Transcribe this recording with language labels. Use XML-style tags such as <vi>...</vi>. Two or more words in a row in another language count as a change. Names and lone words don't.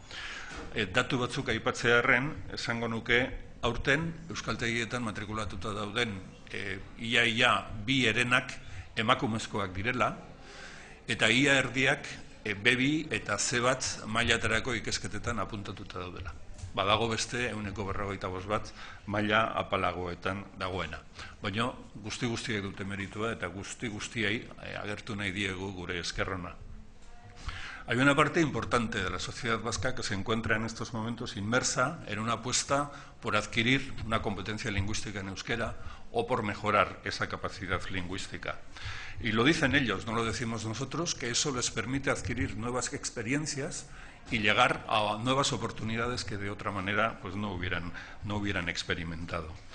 <eu>Datu batzuk aipatzearren, esango nuke aurten euskaltegietan matrikulatuta dauden ia bi herenak emakumezkoak direla eta ia erdiak B2 eta C1 mailatarako ikasketetan apuntatuta daudela. Badago beste 145 bat maila apalagoetan dagoena. Baina guztiek dute meritua eta guztiei agertu nahi diegu gure eskerrona.</eu> <es>Hay una parte importante de la sociedad vasca que se encuentra en estos momentos inmersa en una apuesta por adquirir una competencia lingüística en euskera o por mejorar esa capacidad lingüística. Y lo dicen ellos, no lo decimos nosotros, que eso les permite adquirir nuevas experiencias y llegar a nuevas oportunidades que de otra manera no hubieran experimentado.</es>